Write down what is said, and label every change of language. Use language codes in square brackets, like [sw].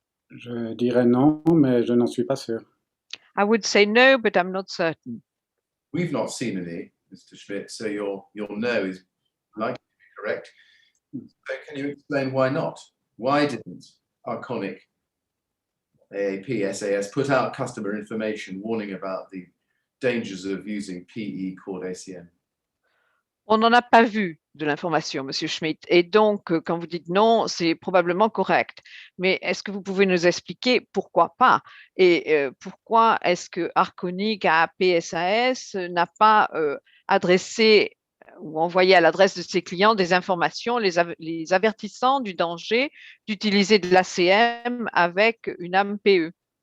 [fr] Je dirais non, mais je n'en suis pas sûr. [en] I would say no, but I'm not certain. We've not seen any, Mr. Schmidt, so your no is likely to be correct. So can you explain why not? Why didn't Arconic, AAP, SAS put out customer information warning about the dangers of using PE called ACM? [fr] On n'en a pas vu de l'information, Monsieur Schmidt. Et donc, quand vous dites non, c'est probablement correct. Mais est-ce que vous pouvez nous expliquer pourquoi pas? Et pourquoi est-ce que Arconic, AAP, SAS n'a pas adressé ou envoyé à l'adresse de ses clients des informations les avertissant du danger d'utiliser de l'ACM avec une âme PE?